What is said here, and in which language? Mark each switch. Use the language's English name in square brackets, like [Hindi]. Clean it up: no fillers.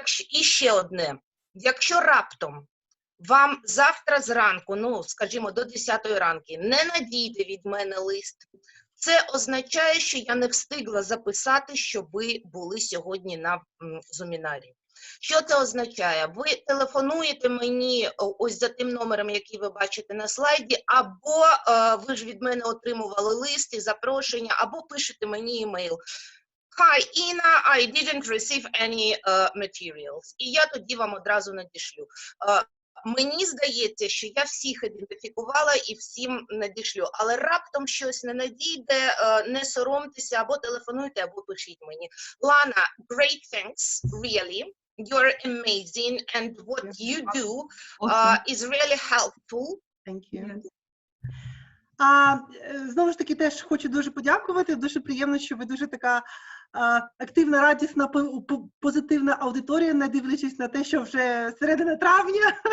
[Ukrainian] І ще одне. Якщо раптом вам завтра зранку, скажімо, до 10 ранку, не надійде від мене лист, це означає, що я не встигла записати, що ви були сьогодні на зумінарі. Що це означає? Ви телефонуєте мені ось за тим номером, який ви бачите на слайді, або ви ж від мене отримували лист і запрошення, або пишете мені імейл. [English] Hi, Ina, I didn't receive any materials. [Ukrainian] І я тоді вам одразу надішлю. Мені здається, що я всіх ідентифікувала і всім надішлю, але раптом щось не надійде, не соромтеся, або телефонуйте, або пишіть мені. [English] Lana, great thanks, really. You're amazing, and what you do is really helpful. Thank you. [Ukrainian] Знову ж таки, теж хочу дуже подякувати. Дуже приємно, що ви дуже така активна, радісна, позитивна аудиторія, не дивлячись на те, що вже середина травня.